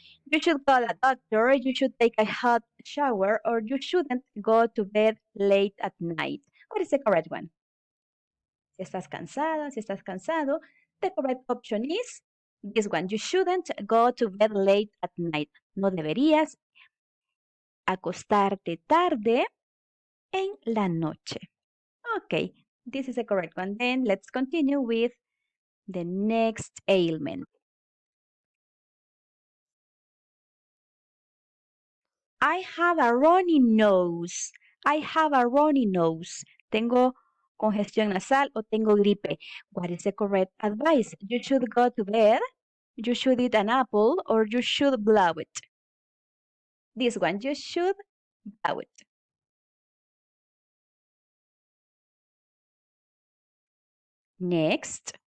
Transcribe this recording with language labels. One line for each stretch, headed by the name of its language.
English: You should call a doctor, you should take a hot shower, or you shouldn't go to bed late at night. What is the correct one?
Spanish: Si estás cansada, si estás cansado,
English: the correct option is this one. You shouldn't go to bed late at night.
Spanish: No deberías acostarte tarde en la noche.
English: Okay, this is the correct one. Then let's continue with the next ailment. I have a runny nose. I have a runny nose.
Spanish: Tengo congestión nasal o tengo gripe.
English: What is the correct advice? You should go to bed, you should eat an apple, or you should blow it. This one, you should blow it. Next.